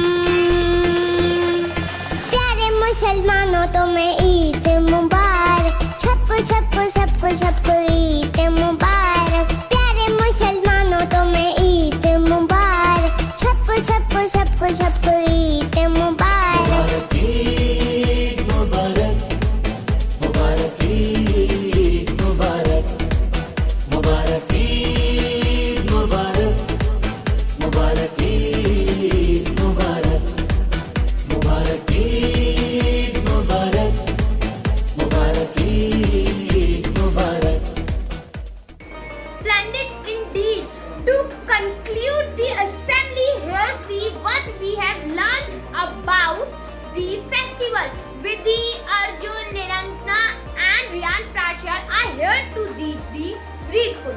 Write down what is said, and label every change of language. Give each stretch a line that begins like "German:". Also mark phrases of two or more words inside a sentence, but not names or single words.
Hindi: प्यारे मुसलमानों तुम्हें ईद मुबारक, सबको सबको सबको सबको ईद मुबारक। प्यारे मुसलमानों तुम्हें ईद मुबारक, सबको सबको सबको सबको ईद मुबारक। ईद मुबारक, मुबारक ईद मुबारक, मुबारक ईद मुबारक, मुबारक ईद मुबारक, मुबारक ईद मुबारक, मुबारक ईद मुबारक।
English: Splendid indeed. To conclude the assembly, here see what we have learned about the festival. Vidhi, Arjun, Niranjana and Riyan Prachar are here to lead the grateful.